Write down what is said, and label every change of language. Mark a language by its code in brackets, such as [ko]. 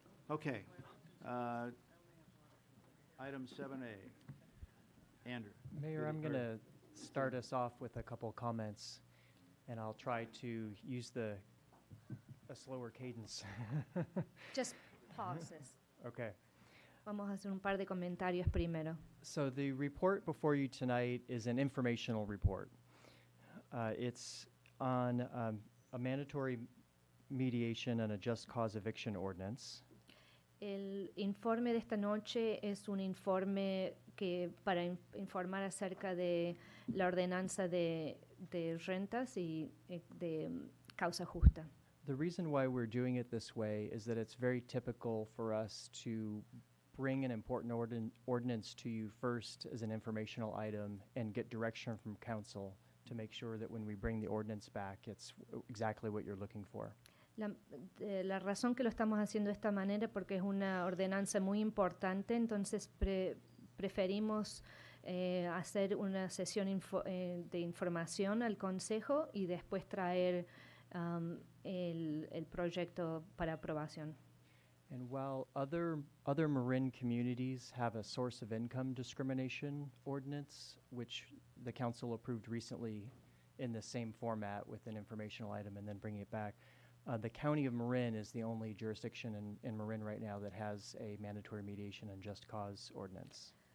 [en] Okay. Item 7A. Andrew. Mayor, I'm going to start us off with a couple comments, and I'll try to use a slower cadence. Just pauses. Okay. [es] Vamos a hacer un par de comentarios primero. [en] So the report before you tonight is an informational report. It's on a mandatory mediation and a just cause eviction ordinance. [es] El informe de esta noche es un informe que para informar acerca de la ordenanza de rentas y de causa justa. [en] The reason why we're doing it this way is that it's very typical for us to bring an important ordinance to you first as an informational item and get direction from council to make sure that when we bring the ordinance back, it's exactly what you're looking for. [es] La razón que lo estamos haciendo de esta manera porque es una ordenanza muy importante, entonces preferimos hacer una sesión de información al Consejo y después traer el proyecto para aprobación. [en] And while other Marin communities have a source of income discrimination ordinance, which the council approved recently in the same format with an informational item and then bringing it back, the county of Marin is the only jurisdiction in Marin right now that has a mandatory mediation and just cause ordinance.